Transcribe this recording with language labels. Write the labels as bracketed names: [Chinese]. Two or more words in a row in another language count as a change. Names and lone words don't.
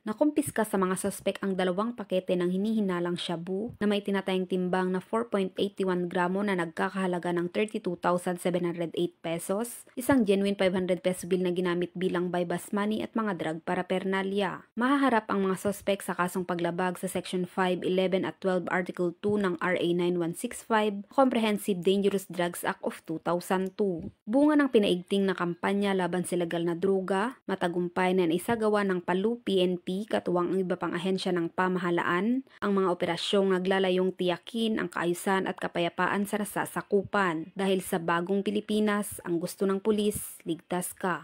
[Filipino] Nakumpiska sa mga suspek ang 2 pakete ng hinihinalang shabu na may tinatayang timbang na 4.81 gramo na nagkakahalaga ng 32,708 pesos, isang [English] genuine 500 peso bill [Filipino] na ginamit bilang [English] buy-bus money [Filipino] at mga [English] drug paraphernalia. [Filipino] Mahaharap ang mga suspek sa kasong paglabag sa Section 5, 11 at 12 Article 2 ng RA 9165, Comprehensive Dangerous Drugs Act of 2002. Bunga ng pinaigting na kampanya laban sa legal na droga, matagumpay na isagawa ng Palo PNP katuwang ang iba pang ahensya ng pamahalaan, ang mga operasyong naglalayong tiyakin ang kaayusan at kapayapaan sa nasasakupan. Dahil sa bagong Pilipinas, ang gusto ng pulis, ligtas ka.